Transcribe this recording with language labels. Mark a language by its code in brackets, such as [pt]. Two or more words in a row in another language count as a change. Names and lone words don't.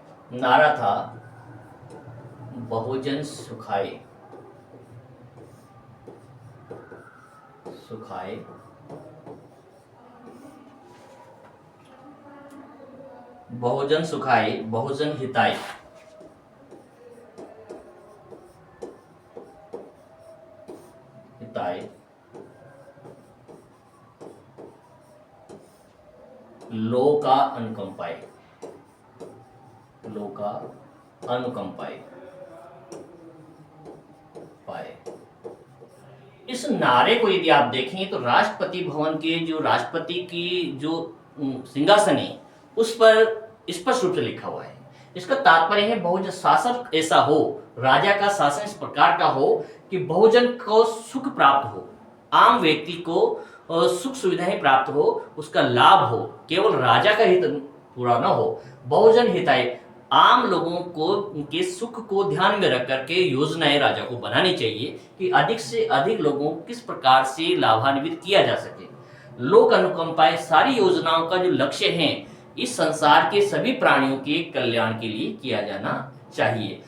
[hi] नारा था [sa] बहुजन सुखाए सुखाए बहुजन सुखाए बहुजन हिताय। हिताय लोका अनुकंपाय। लोका अनुकंपाय पाए। [hi] इस नारे को यदि आप देखें तो राष्ट्रपति भवन के जो राष्ट्रपति की जो सिंहासन है उस पर स्पष्ट रूप से लिखा हुआ है। इसका तात्पर्य है बहुजन शासन ऐसा हो, राजा का शासन इस प्रकार का हो कि बहुजन को सुख प्राप्त हो, आम व्यक्ति को सुख सुविधाएं प्राप्त हो, उसका लाभ हो, केवल राजा का हित पूरा न हो। [sa] बहुजन हिताय, [hi] आम लोगों को उनके सुख को ध्यान में रख करके योजनाएं राजा को बनानी चाहिए कि अधिक से अधिक लोगों को किस प्रकार से लाभान्वित किया जा सके। [sa] लोक अनुकंपाएं, [hi] सारी योजनाओं का जो लक्ष्य है इस संसार के सभी प्राणियों के कल्याण के लिए किया जाना चाहिए।